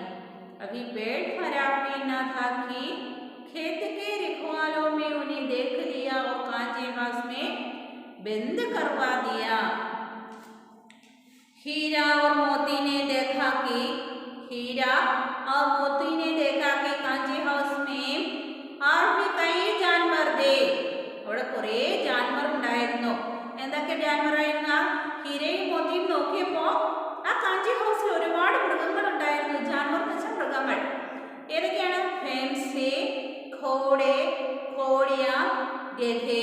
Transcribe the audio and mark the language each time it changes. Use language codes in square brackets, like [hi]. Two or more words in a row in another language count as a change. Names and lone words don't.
[hi] अभी पेट भरा भी न था कि खेत के रखवालों में उन्हें देख लिया और कांचे हाउस में बंद करवा दिया. हीरा और मोती ने देखा कि कांची हाउस में और भी कई जानवर थे. [ml] അവിടെ കുറേ ജാൻവർ ഉണ്ടായിരുന്നു. എന്തൊക്കെ ജാൻവറായിരുന്നു? ഹീരയും മോത്തിയും നോക്കിയപ്പോൾ ആ കാഞ്ചി ഹൗസിൽ ഒരുപാട് മൃഗങ്ങൾ ഉണ്ടായിരുന്നു. ജാൻവർ എന്ന് വെച്ചാൽ മൃഗങ്ങൾ. ഏതൊക്കെയാണ്? ഫെൻസി, [hi] घोड़े, घोड़ियाँ, गधे.